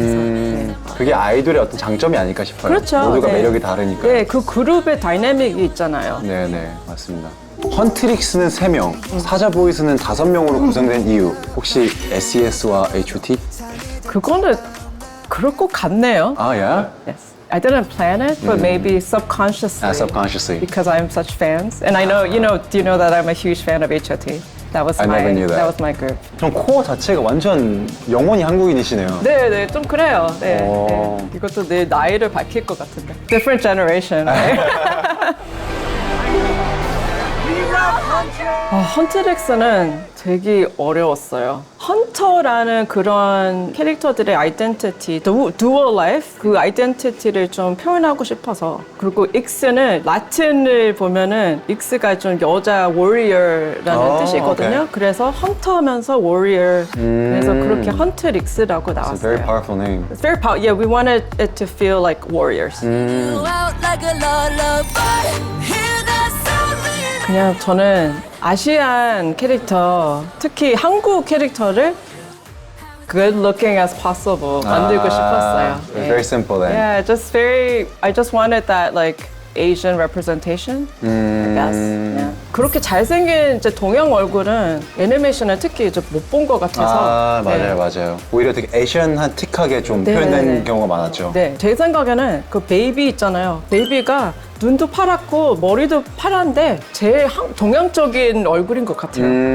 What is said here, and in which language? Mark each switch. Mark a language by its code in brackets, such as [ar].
[ko] 네. 그게 아이돌의 어떤 장점이 아닐까 싶어요. 그렇죠. 모두가 네. 매력이 다르니까. 네, 그 그룹의 다이내믹이 있잖아요. 네네, 맞습니다. 헌트릭스는 3명, 사자보이스는 5명으로 구성된 이유 혹시 SES와 HOT? 그거는 그럴 것 같네요. 아, 야? [en] Yes. I didn't plan it, but maybe subconsciously. subconsciously. Because I'm such fans. And I know, do you know that I'm a huge fan of HOT? That was I my never knew that. That was my group. [ko] 전 코어 자체가 완전 영원히 한국인이시네요. 네, 네, 좀 그래요. 네, 오. 네. 이것도 내 나이를 밝힐 것 같은데. [en] Different generation. Right? [ko] 헌트릭스는 되게 어려웠어요. 헌터라는 그런 캐릭터들의 아이덴티티, [en] dual life, [ko] 그 아이덴티티를 좀 표현하고 싶어서. 그리고 익스는 라틴을 보면은 익스가 좀 여자 warrior라는 뜻이거든요. [en] okay. [ko] 그래서 헌터면서 warrior. 그래서 그렇게 헌트릭스라고 [en] It's a [ko] 나왔어요. [en] very powerful name. It's very powerful. Yeah, we wanted it to feel like warriors. You out like a lullaby. Hear that sound ringing [ko] 그냥 저는 아시안 캐릭터, 특히 한국 캐릭터를 [en] good looking as possible [ko] 만들고 싶었어요. [en] Very simple then. Yeah, just very. I just wanted that like Asian representation. I guess. Yeah. [ko] 그렇게 잘생긴 이제 동양 얼굴은 애니메이션을 특히 이제 못 본 것 같아서. 아, 맞아요, 맞아요. 오히려 되게 애시안틱하게 좀 네, 표현된 네. 경우가 많았죠. 네, 제 생각에는 그 베이비 있잖아요. 베이비가 눈도 파랗고 머리도 파란데 제일 동양적인 얼굴인 것 같아요.